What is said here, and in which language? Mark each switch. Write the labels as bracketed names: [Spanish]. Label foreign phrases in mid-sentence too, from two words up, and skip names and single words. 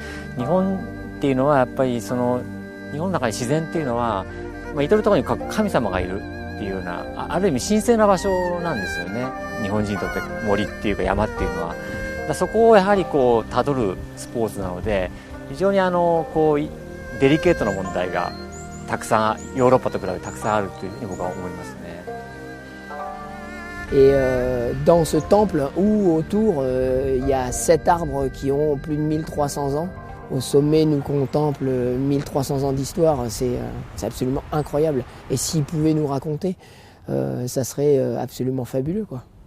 [Japanese] 日本っていうのはやっぱりその日本の中に自然っていうのは、至る所に神様がいるっていうようなある意味神聖な場所なんですよね。日本人にとって森っていうか山っていうのは。そこをやはりこう辿るスポーツなので非常にこうデリケートな問題がたくさんヨーロッパと比べてたくさんあるというふうに僕は思いますね。 [French] Et dans ce temple où autour il y a 7 arbres qui ont plus de 1300 ans, au sommet nous contemple 1300 ans d'histoire, c'est absolument incroyable. Et s'ils pouvaient nous raconter, ça serait absolument fabuleux, quoi.